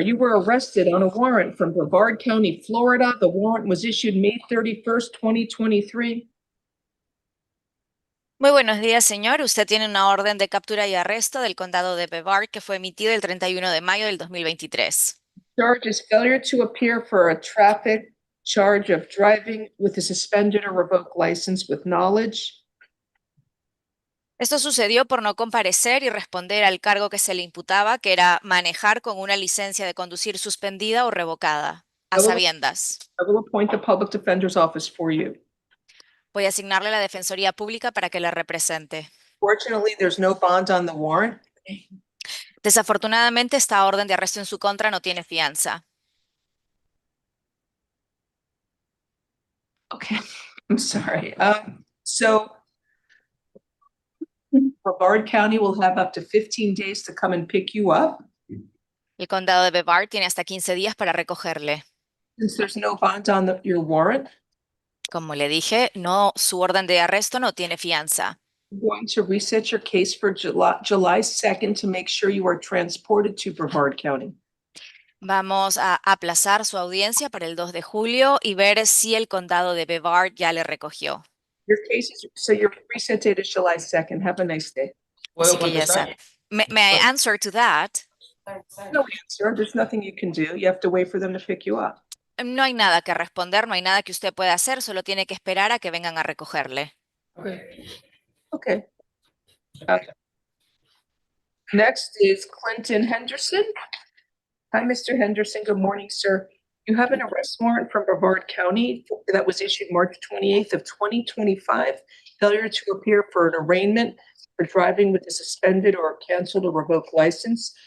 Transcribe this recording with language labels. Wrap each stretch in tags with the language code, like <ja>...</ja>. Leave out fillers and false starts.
<en>You were arrested on a warrant from Brevard County, Florida. The warrant was issued May 31st, 2023.</en> <es>Muy buenos días, señor. Usted tiene una orden de captura y arresto del condado de Brevard que fue emitida el 31 de mayo del 2023.</es> <en>Charge is failure to appear for a traffic charge of driving with a suspended or revoked license with knowledge.</en> <es>Esto sucedió por no comparecer y responder al cargo que se le imputaba, que era manejar con una licencia de conducir suspendida o revocada, a sabiendas.</es> <en>I will appoint the public defender's office for you.</en> <es>Voy a asignarle la Defensoría Pública para que le represente.</es> <en>Fortunately, there's no bond on the warrant.</en> <es>Desafortunadamente, esta orden de arresto en su contra no tiene fianza.</es> <en>Okay, I'm sorry. So Brevard County will have up to 15 days to come and pick you up.</en> <es>El condado de Brevard tiene hasta 15 días para recogerle.</es> <en>Since there's no bond on your warrant,</en> <es>Como le dije, su orden de arresto no tiene fianza.</es> <en>I'm going to reset your case for July 2nd to make sure you are transported to Brevard County.</en> <es>Vamos a aplazar su audiencia para el 2 de julio y ver si el condado de Brevard ya le recogió.</es> <en>Your case is, so your reset date is July 2nd. Have a nice day.</en> <es>Así que ya sabe.</es> <en>May I answer to that? No answer. There's nothing you can do. You have to wait for them to pick you up.</en> <es>No hay nada que responder, no hay nada que usted pueda hacer, solo tiene que esperar a que vengan a recogerle.</es> <en>Okay. Next is Clinton Henderson. Hi, Mr. Henderson. Good morning, sir. You have an arrest warrant from Brevard County that was issued March 28th of 2025. Failure to appear for an arraignment for driving with a suspended or canceled or revoked license.</en>